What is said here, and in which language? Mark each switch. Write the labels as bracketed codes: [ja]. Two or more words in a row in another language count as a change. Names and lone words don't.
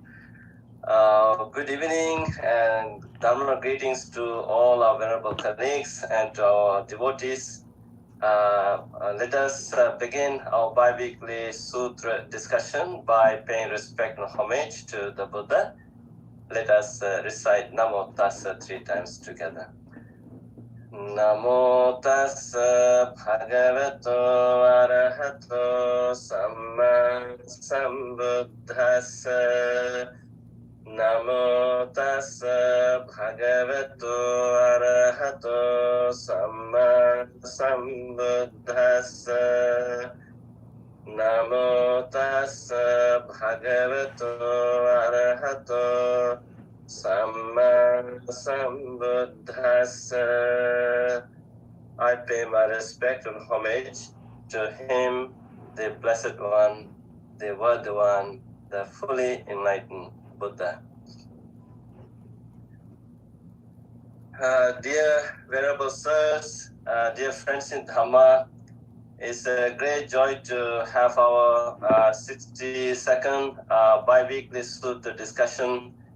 [en] Good evening and Dharma greetings to all our venerable colleagues and to our devotees. Let us begin our bi-weekly sutra discussion by paying respect and homage to the Buddha. Let us recite Namo Tassa 3 times together. [pi] Namo tassa bhagavato arahato samma sambuddhassa. Namo tassa bhagavato arahato samma sambuddhassa. Namo tassa bhagavato arahato Samma Sambuddhassa. [en] I pay my respect and homage to him, the Blessed One, the Worthy One, the fully enlightened Buddha. Dear Venerable Sirs, dear friends in Dhamma, it's a great joy to have our 62nd bi-weekly Sutta discussion.